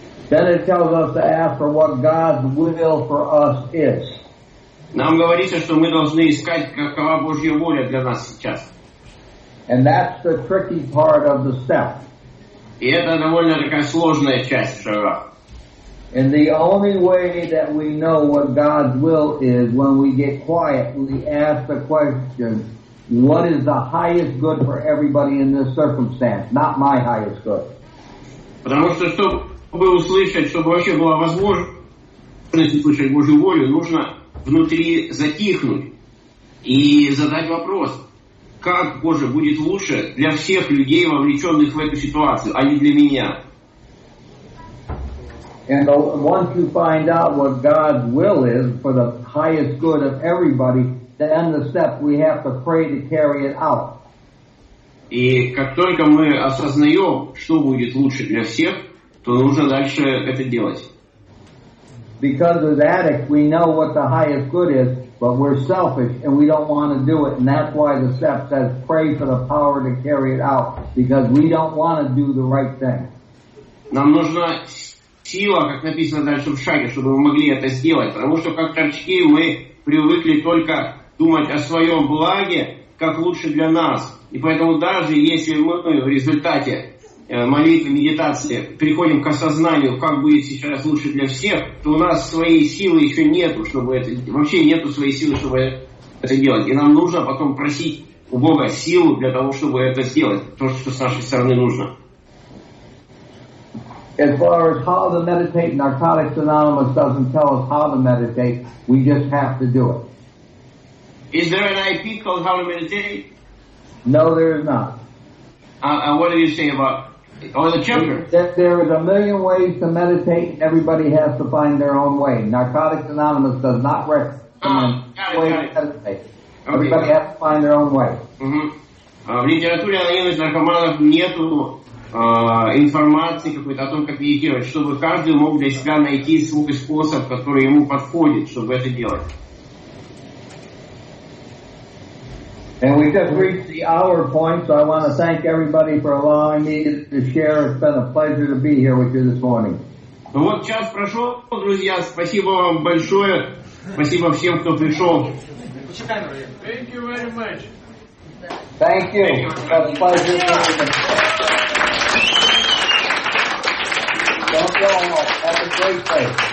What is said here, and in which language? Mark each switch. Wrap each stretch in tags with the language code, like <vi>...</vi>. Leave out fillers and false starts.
<en>Then it tells us to ask for what God's will for us is.</en> <ru>Нам говорится, что мы должны искать, какова Божья воля для нас сейчас.</ru> <en>And that's the tricky part of the step.</en> <ru>И это довольно такая сложная часть шага.</ru> <en>And the only way that we know what God's will is when we get quiet, we ask the question, what is the highest good for everybody in this circumstance? Not my highest good.</en> <ru>Потому что, чтобы услышать, чтобы вообще была возможность услышать Божью волю, нужно внутри затихнуть и задать вопрос, как, Боже, будет лучше для всех людей, вовлеченных в эту ситуацию, а не для меня.</ru> <en>And once you find out what God's will is for the highest good of everybody, then the step we have to pray to carry it out.</en> <ru>И как только мы осознаем, что будет лучше для всех, то нужно дальше это делать.</ru> <en>Because as addicts, we know what the highest good is, but we're selfish and we don't want to do it. And that's why the step says pray for the power to carry it out, because we don't want to do the right thing.</en> <ru>Нам нужна сила, как написано дальше в шаге, чтобы мы могли это сделать. Потому что как торчки мы привыкли только думать о своем благе, как лучше для нас. И поэтому даже если мы в результате молитвы, медитации приходим к осознанию, как будет сейчас лучше для всех, то у нас своей силы еще нету, чтобы это... Вообще нету своей силы, чтобы это делать. И нам нужно потом просить у Бога силу для того, чтобы это сделать. То, что с нашей стороны нужно.</ru> <en>As far as how to meditate, Narcotics Anonymous doesn't tell us how to meditate. We just have to do it. Is there an IP called How to Meditate? No, there is not. What do you say about the chapter? There is a million ways to meditate. Everybody has to find their own way. Narcotics Anonymous does not recommend ways to meditate. Everybody has to find their own way.</en> <ru>В литературе анонимных наркоманов нету информации какой-то о том, как медитировать, чтобы каждый мог для себя найти свой способ, который ему подходит, чтобы это делать.</ru> <en>And we just reached the hour point, so I want to thank everybody for allowing me to share. It's been a pleasure to be here with you this morning.</en> <ru>Ну вот час прошел, друзья, спасибо вам большое, спасибо всем, кто пришел.</ru> <en>Thank you very much. Thank you. It's a pleasure. Don't go home. Have a great day.</en>